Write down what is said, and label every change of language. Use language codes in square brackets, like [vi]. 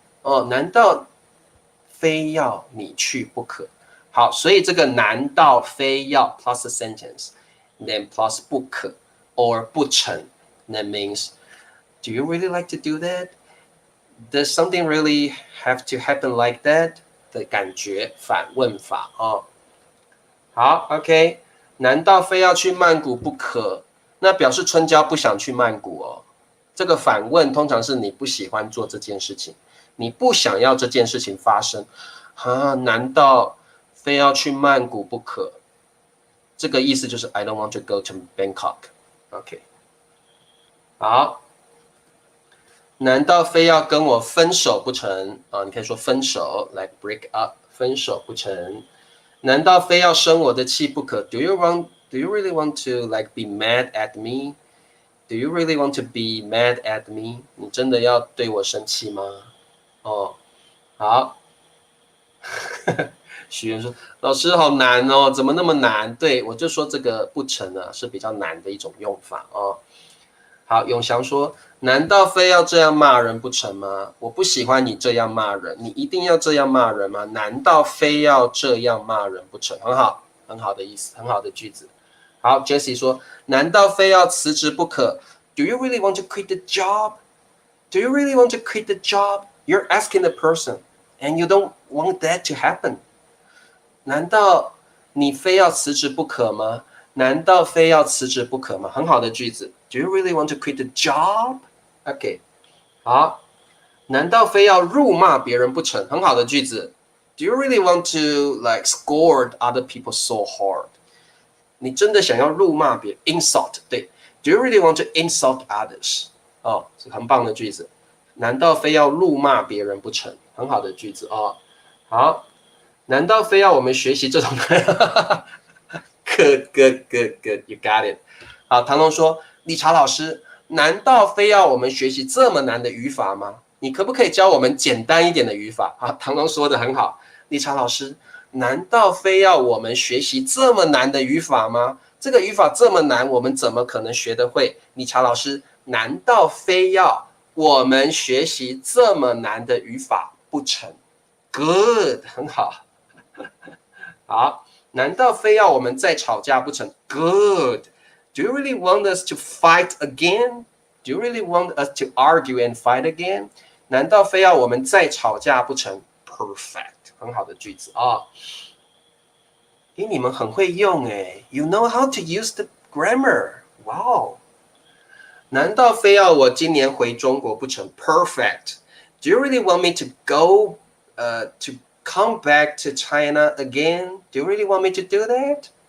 [zh] 哦，难道非要你去不可？好，所以这个难道非要 [en] plus a sentence, then plus 不可 or 不成 that means do you really like to do that? Does something really have to happen like that? [zh] 的感觉反问法哦。好 ，OK， 难道非要去曼谷不可？那表示春娇不想去曼谷哦。这个反问通常是你不喜欢做这件事情，你不想要这件事情发生啊？难道非要去曼谷不可？这个意思就是 I don't want to go to Bangkok。OK， 好，难道非要跟我分手不成啊？你可以说分手 ， [en] like break up， [zh] 分手不成。难道非要生我的气不可 ？ [en] Do you really want to like be mad at me? Do you really want to be mad at me? [zh] 你真的要对我生气吗？哦，好。许愿说：“老师好难哦，怎么那么难？” 对，我就说这个不成啊，是比较难的一种用法哦。好，永祥说：“难道非要这样骂人不成吗？我不喜欢你这样骂人，你一定要这样骂人吗？难道非要这样骂人不成？” 很好，很好的意思，很好的句子。好 ，Jessie 说：“难道非要辞职不可 ？ [en] Do you really want to quit the job? Do you really want to quit the job? You're asking the person, and you don't want that to happen. [zh] 难道你非要辞职不可吗？难道非要辞职不可吗？很好的句子。 [en] Do you really want to quit the job? [zh] OK， 好。难道非要辱骂别人不成？很好的句子。 [en] Do you really want to like scold other people so hard? [zh] 你真的想要辱骂别人 ？Insult， 对。 [en] Do you really want to insult others? [zh] 哦，是很棒的句子。难道非要辱骂别人不成？很好的句子哦。好。难道非要我们学习这种？ [en] Good, good, good, good. You got it. [zh] 好，唐龙说：“理查老师，难道非要我们学习这么难的语法吗？你可不可以教我们简单一点的语法？” 好，唐龙说的很好。理查老师，难道非要我们学习这么难的语法吗？这个语法这么难，我们怎么可能学得会？理查老师，难道非要我们学习这么难的语法不成 ？Good， 很好。好，难道非要我们再吵架不成 ？Good. [en] Do you really want us to fight again? Do you really want us to argue and fight again? [zh] 难道非要我们再吵架不成 ？Perfect. 很好的句子啊。诶，你们很会用诶 [en] You know how to use the grammar. Wow. [zh] 难道非要我今年回中国不成 ？Perfect. [en] Do you really want me to go to come back to China again? Do you really want me to do that?